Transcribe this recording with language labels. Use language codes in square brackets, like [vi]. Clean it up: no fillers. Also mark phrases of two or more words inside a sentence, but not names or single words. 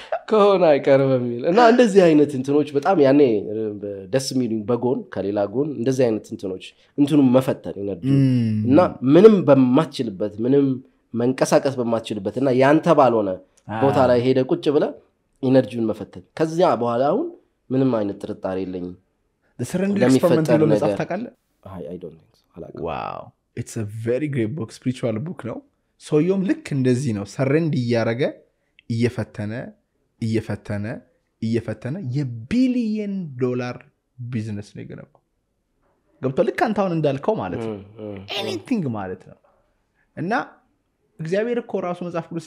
[am] ከሆነ አይቀርም የሚል እና እንደዚህ አይነት እንትኖች በጣም ያኔ ደስ የሚሉኝ በጎን ከሌላ ጎን እንደዚህ አይነት እንትኑን መፈተን ይነዱ እና ምንም በማትችልበት ምንም መንቀሳቀስ በማትችልበት እና ያንተ ባልሆነ ቦታ ላይ ሄደ ቁጭ ብለ ኢነርጂውን መፈተን ከዚያ በኋላ አሁን ምንም አይነት ጥርጣሬ የለኝም [en] the surrender experiment [am] ብሎ መጽሐፍ ታውቃለህ? [en] I don't think so. wow it's a very great book spiritual book [am] ነው ሰውየውም ልክ እንደዚህ ነው ሰረንድ እያረገ እየፈተነ የቢሊየን ዶላር ቢዝነስ ነው የገነባው ገብቶ ልክ አንተ አሁን እንዳልከው ማለት ነው anything ማለት ነው እና እግዚአብሔር እኮ ራሱ መጽሐፍ ቅዱስ